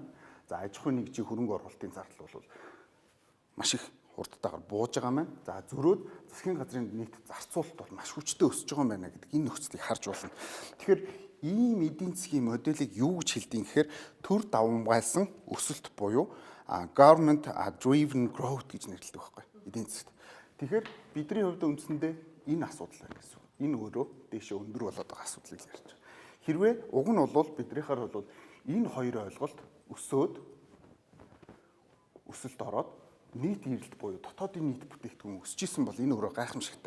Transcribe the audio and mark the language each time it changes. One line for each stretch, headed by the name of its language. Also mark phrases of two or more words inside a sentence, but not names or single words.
Mongolian: За аж ахуйн нэгжийн хөрөнгө оруулалтын зардал бол маш их хурдтайгаар бууж байгаа мэн. За зөрөөд засгийн газрын нийт зарцуулалт бол маш хүчтэй өсөж байгаа юм байна гэдэг энэ нөхцөлийг харж болно. Тэгэхээр ийм эдийн засгийн моделийг юу гэж хэлдэг юм гэхээр төр давмгайлсан өсөлт буюу
English: government driven growth
Mongolian: гэж нэрлэдэг байхгүй эдийн засгт. Тэгэхээр бидний хувьд үндсэндээ энэ асуудал байна гэсэн. Энэ өөрөө дээшээ өндөр болоод байгаа асуудлыг ярьж байгаа. Хэрвээ уг нь бол биднийхаар бол энэ хоёр ойлголт өсөөд өсөлт ороод нийт эрэлт буюу дотоодын нийт бүтээгдэхүүн өсөж исэн бол энэ өөрөө гайхамшигтай.